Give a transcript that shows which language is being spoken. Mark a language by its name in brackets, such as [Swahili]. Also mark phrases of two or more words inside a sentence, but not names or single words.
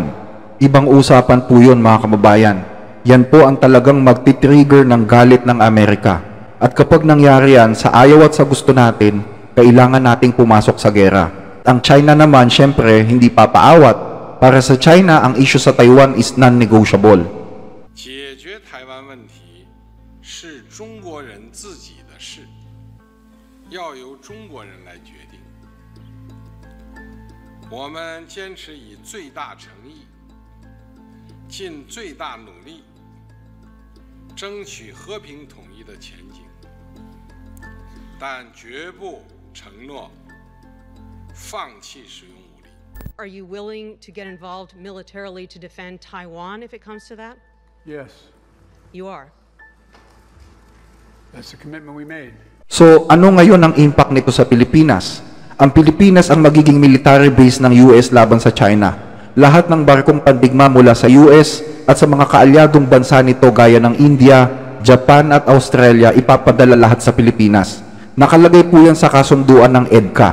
[Filipino] Ibang usapan po yun mga kababayan. Yan po ang talagang magti-trigger ng galit ng Amerika. At kapag nangyari yan, sa ayaw at sa gusto natin, kailangan nating pumasok sa gera. Ang China naman, syempre, hindi papaawat. Para sa China, ang issue sa Taiwan [English] is non-negotiable. [Chinese] 解决台湾问题是中国人自己的事，要由中国人来决定。我们坚持以最大诚意，尽最大努力，争取和平统一的前景，但绝不承诺放弃使用武力。 [English] Are you willing to get involved militarily to defend Taiwan if it comes to that? Yes, You are. that's the commitment we made. [Filipino] So ano ngayon ang impact nito sa Pilipinas? Ang Pilipinas ang magiging [English] military base [Filipino] ng US laban sa China. Lahat ng barkong pandigma mula sa US at sa mga kaalyadong bansa nito gaya ng India, Japan at Australia ipapadala lahat sa Pilipinas. Nakalagay po yan sa kasunduan ng EDCA.